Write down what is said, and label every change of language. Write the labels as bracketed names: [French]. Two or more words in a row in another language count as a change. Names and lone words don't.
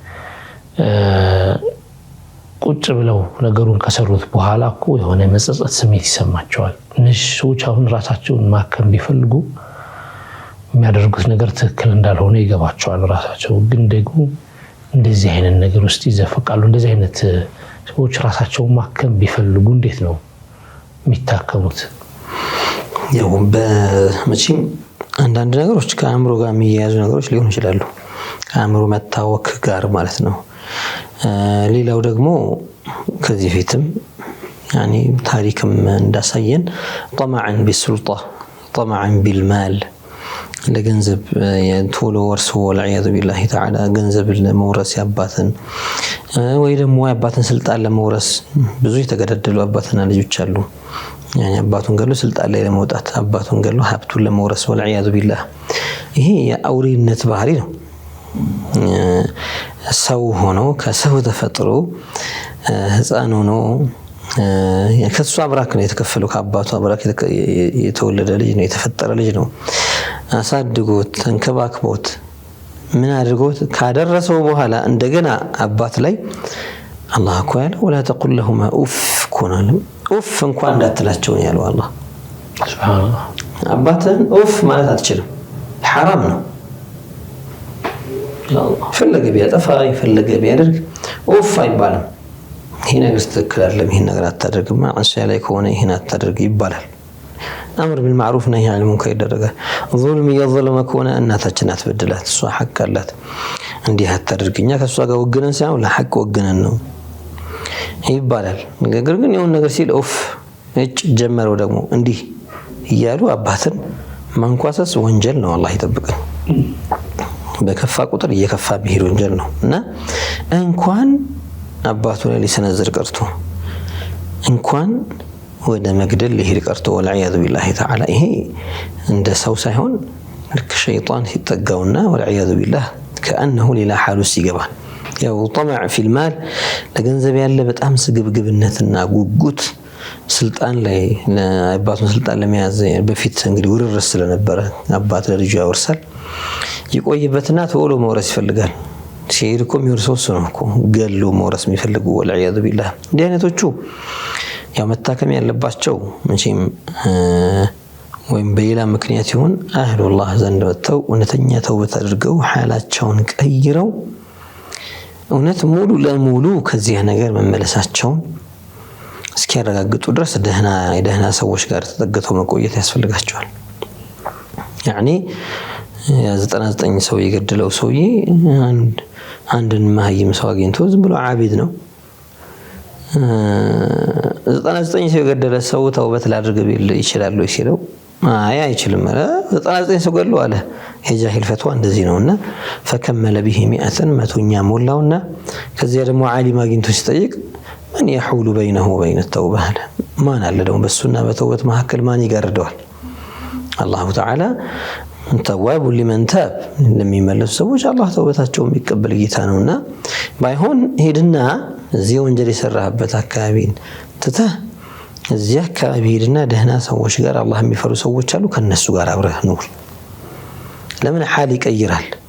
[Amharic] ቁጭ ብለው ነገሩን ከሰሩት በኋላ እኮ የሆነ መጸጸት ስሜት ይሰማቸዋል እነዚህ ሰዎች አሁን ራሳቸውን ማከም ቢፈልጉ የሚያደርጉት ነገር ትክክል እንዳልሆነ ይገባቸዋል ራሳቸው ግን ደግሞ እንደዚህ አይነት ነገር ውስጥ ይዘፈቃሉ እንደዚህ አይነት ሰዎች ራሳቸውን ማከም ቢፈልጉ እንዴት ነው የሚታከሙት ያው በመቼም አንዳንድ ነገሮች ከአእምሮ ጋር የሚያያዙ ነገሮች ሊሆኑ ይችላሉ ከአእምሮ መታወክ ጋር ማለት ነው ሌላው ደግሞ ከዚህ ፊትም يعني ታሪክም እንዳሳየን [Arabic] طمعا بالسلطه طمعا بالمال [Amharic] ለገንዘብ የቶሎ ወርሶ [Arabic] والعياذ بالله تعالى [Amharic] ገንዘብ ለመውረስ ያባትን ወይ ደግሞ ያባትን ስልጣን ለመውረስ ብዙ የተገደደሉ አባትና ልጆች አሉ يعني አባቱን ገሎ ስልጣን ላይ ለመውጣት አባቱን ገሎ ሀብቱን ለመውረስ [Arabic] والعياذ بالله [Amharic] ይሄ የአውሬነት ባህሪ ነው ሰው ሆኖ ከሰው ተፈጥሮ ህፃን ሆኖ ከሱ አብራክ ነው የተከፈለው ከአባቱ አብራክ የተወለደ ልጅ ነው የተፈጠረ ልጅ ነው አሳድጎት ተንከባክቦት ምን አድርጎት ካደረሰው በኋላ እንደገና አባት ላይ አላህ እኮ ያለ [Arabic] ولا تقل لهما اف [Amharic] كونال اف እንኳን እንዳትላቸው ነው ያለው አላህ ሱብሃንአላህ አባትን ኡፍ ማለት አትችልም حرام ነው ፈለገ ቢያጠፋ ፈለገ ቢያደርግ ኡፍ አይባልም ይሄ ነገር ትክክል አይደለም ይሄ ነገር አታደርግማ አንሳያ ላይ ከሆነ ይሄን አታደርግ ይባላል [Arabic] امر بالمعروف نهي عن المنكر [Amharic] ይደረጋል [Arabic] ظلم يظلم [Amharic] ከሆነ እናታችን አትበድላት እሷ ሐቅ አላት እንዲህ አታደርግኛ ከሷ ጋር ወገነን ሳይሆን ለሐቅ ወገነን ነው ይባላል ነገር ግን የሆነ ነገር ሲል ኡፍ እጭ ጀመረው ደግሞ እንዲህ ይያሉ አባትን ማንኳሰስ ወንጀል ነው አላህ ይጠብቀን በከፋ ቁጥር እየከፋ ቢሄድ ወንጀል ነው እና እንኳን አባቱ ላይ ሊሰነዝር ቀርቶ እንኳን ወደ መግደል ሊሄድ ቀርቶ [Arabic] والعياذ بالله تعالى [Amharic] ይሄ እንደ ሰው ሳይሆን ልክ ሸይጣን ሲጠጋውና [Arabic] والعياذ بالله كانه [Amharic] ሌላ ሐሉስ ይገባል ያው [Arabic] طمع في المال [Amharic] ለገንዘብ ያለ በጣም ስግብግብነትና ጉጉት ስልጣን ላይ አባቱን ስልጣን ለመያዝ በፊት እንግዲህ ውርርስ ስለነበረ አባት ለልጁ ያወርሳል ይቆይበትና ቶሎ መውረስ ይፈልጋል ሲሄድኮ የሚወርሰው ነው እኮ ገሎ መውረስ የሚፈልጉ [Arabic] والعياذ بالله [Amharic] እንዲህ አይነቶቹ ያው መታከም ያለባቸው መቼም ወይም በሌላ ምክንያት ይሁን አህሉላህ ዘንድ ወጥተው እውነተኛ ተውበት አድርገው ሐላቸውን ቀይረው እውነት ሙሉ ለሙሉ ከዚህ ነገር መመለሳቸውን እስኪያረጋግጡ ድረስ ደህና ሰዎች ጋር ተጠግተው መቆየት ያስፈልጋቸዋል يعني 99 ሰው የገደለው ሰውዬ አንድን ማህይም ሰው አግኝቶ ዝም ብሎ ዓቢድ ነው 99 ሰው የገደለ ሰው ተውበት ላድርግ ቢል ይችላል ወይ ሲለው አይችልም 99 ሰው ገድሎ አለ የጃሂል ፈትዋ እንደዚህ ነውና [Arabic] فكمل به [Amharic] 100 መቶኛ ሞላውና ከዚያ ደግሞ ዓሊም አግኝቶ ሲጠይቅ ማን [Arabic] يحول بينه وبين [Amharic] التوبه ማን አለ ደግሞ በሱና በተውበት መካከል ማን ይጋርደዋል [Arabic] الله تعالى تواب لمن تاب [Amharic] ለሚመለሱ ሰዎች አላህ ተውበታቸውን የሚቀበል ጌታ ነውና ባይሆን ሄድና እዚህ ወንጀል የሰራህበት አካባቢን ተተህ እዚህ አካባቢ ሄድና ደህና ሰዎች ጋር አላህ የሚፈሩ ሰዎች አሉ ከነሱ ጋር አብረህ ኑር ለምን ሐል ይቀይራል